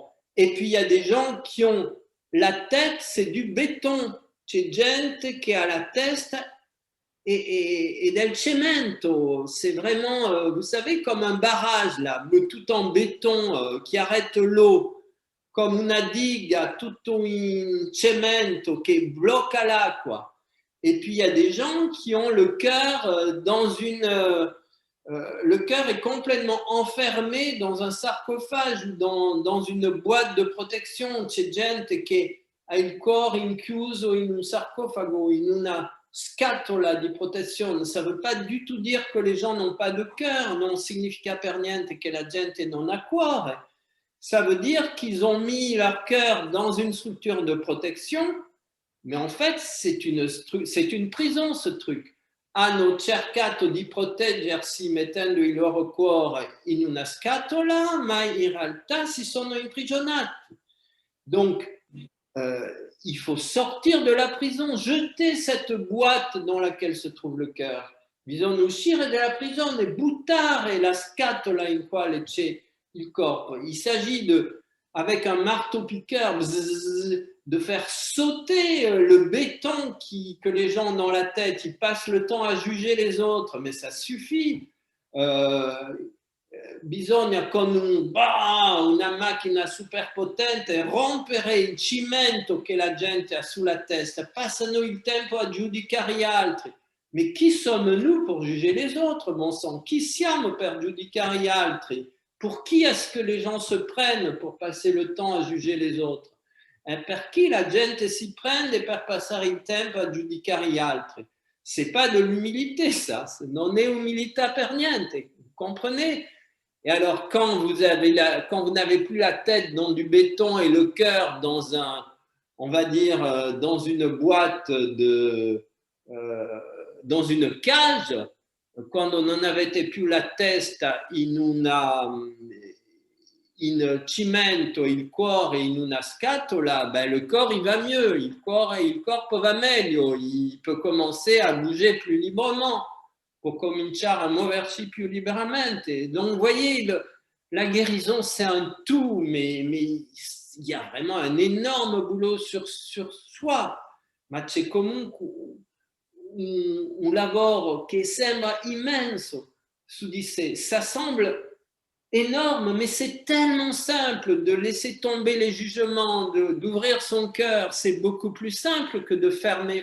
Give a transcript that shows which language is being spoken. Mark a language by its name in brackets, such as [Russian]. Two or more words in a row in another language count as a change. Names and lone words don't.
[French] Et puis il y a des gens qui ont la tête, c'est du béton. [Italian] C'è gente che ha la testa et del cemento. [French] C'est vraiment, vous savez, comme un barrage là, tout en béton qui arrête l'eau, comme [Italian] una diga tutto in cemento che blocca l'acqua. [French] Et puis il y a des gens qui ont le cœur dans une le cœur est complètement enfermé dans un sarcophage ou dans une boîte de protection. [Italian] C'è gente che ha il cuore inchiuso in un sarcofago, in una scatola di protezione. [French] Ça ne veut pas du tout dire que les gens n'ont pas de cœur, [Italian] non significa per niente che la gente non ha cuore. [French] Ça veut dire qu'ils ont mis leur cœur dans une structure de protection, mais en fait, c'est une prison, ce truc. [Italian] Hanno cercato di proteggersi mettendo il loro cuore in una scatola, ma in realtà si sono imprigionati. [French] Donc, il faut sortir de la prison, jeter cette boîte dans laquelle se trouve le cœur. [Italian] Bisogna uscire dalla prigione, buttare la scatola in quale c'è il corpo. [French] Il s'agit de, avec un marteau-piqueur, de faire sauter le béton que les gens ont dans la tête. Ils passent le temps à juger les autres, mais ça suffit. [Italian] Bisogna con una macchina super potente rompere il cimento che la gente ha sulla testa. Passano il tempo a giudicare gli altri. [French] Mais qui sommes-nous pour juger les autres, bon sang? [Italian] Chi siamo per giudicare gli altri? [French] Pour qui est-ce que les gens se prennent pour passer le temps à juger les autres? [Italian] Per chi la gente si prende per passare il tempo a giudicare gli altri? [French] C'est pas de l'humilité, ça. [Italian] Non è umilità per niente. [French] Vous comprenez? Et alors, quand vous n'avez plus la tête dans du béton et le cœur dans on va dire, dans une boîte dans une cage, [Italian] quando non avete più la testa in cimento, il cuore in una scatola, [French] ben le corps il va mieux, [Italian] il corpo va meglio, [French] il peut commencer à bouger plus librement, [Italian] pour cominciare a muoversi più liberamente. [French] Donc, vous voyez, la guérison, c'est un tout, mais il y a vraiment un énorme boulot sur soi. [Italian] Ma c'è comunque un lavoro che sembra immenso su di sé. [French] Ça semble énorme, mais c'est tellement simple de laisser tomber les jugements, d'ouvrir son cœur. C'est beaucoup plus simple que de fermer.